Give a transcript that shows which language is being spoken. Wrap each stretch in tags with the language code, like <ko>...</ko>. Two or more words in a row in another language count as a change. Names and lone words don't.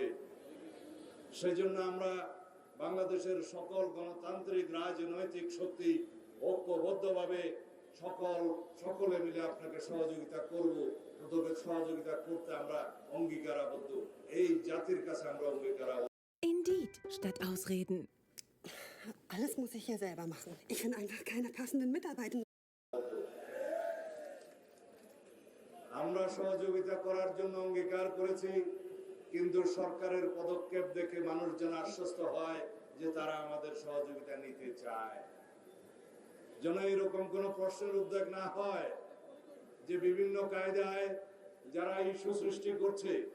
<bn>সেই জন্য আমরা বাংলাদেশের সকল গণতান্ত্রিক রাজনৈতিক শক্তি ঐক্যবদ্ধভাবে সকলে মিলে আপনাকে সহযোগিতা করব। তোদের সহযোগিতা করতে আমরা অঙ্গীকারাবদ্ধ, এই জাতির কাছে আমরা অঙ্গীকারাবদ্ধ।</bn> <de>Indeed statt Ausreden. Alles muss ich hier selber machen. Ich finde einfach keine passenden Mitarbeiter.</de> <bn>আমরা সহযোগিতা করার জন্য অঙ্গীকার করেছি, কিন্তু সরকারের পদক্ষেপ দেখে মানুষ যেন আশ্বস্ত হয় যে তারা আমাদের সহযোগিতা নিতে চায়। যেন এরকম কোনো প্রশ্নের উদ্বেগ না হয় যে বিভিন্ন কায়দায় যারা ইস্যু সৃষ্টি করছে,</bn>